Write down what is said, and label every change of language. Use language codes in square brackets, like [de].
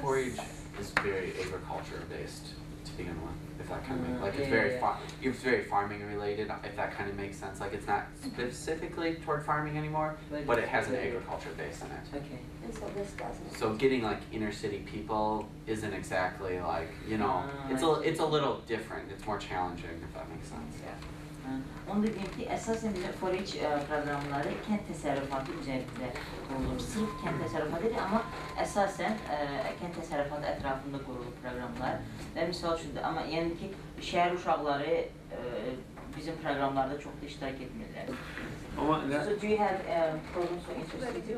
[en] 4-H is very agriculture based to begin with, if that kind of makes, like it's very farming related, if that kind of makes sense. Like it's not specifically toward farming anymore, but it has an agriculture base in it. Okay. And so this doesn't. So getting like inner city people isn't exactly like, it's a little different. It's more challenging, if that makes sense. Yeah. [az] Onu da deyim ki, əsasən bizim 4-H proqramları kənd təsərrüfatı üzərində qurulur. Sırf kənd təsərrüfatı deyil, amma əsasən kənd təsərrüfatı ətrafında qurulur proqramlar. Və misal üçün, amma yəni ki, şəhər uşaqları bizim proqramlarda çox da iştirak etmirlər. [en] So do you have programs for interested?